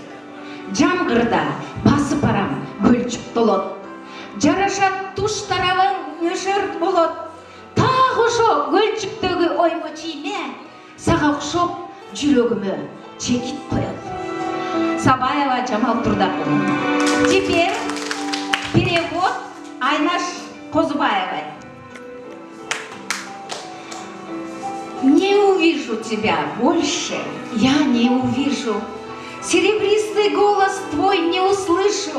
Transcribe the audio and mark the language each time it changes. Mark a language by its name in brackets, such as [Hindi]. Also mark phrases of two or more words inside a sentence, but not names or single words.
[Kyrgyz] Жамгырда басып барам көлчүп толот. Жарашат туш тарабың өшөр болот. Так ошо көлчүктөгү оймо чийме сага окшоп жүрөгүмө чекит коет. Сабаева Жамал Турдакова. [Russian] Теперь перевод Айнаш Козубаевой. Не увижу тебя больше, я не увижу. Серебристый голос твой не услышу.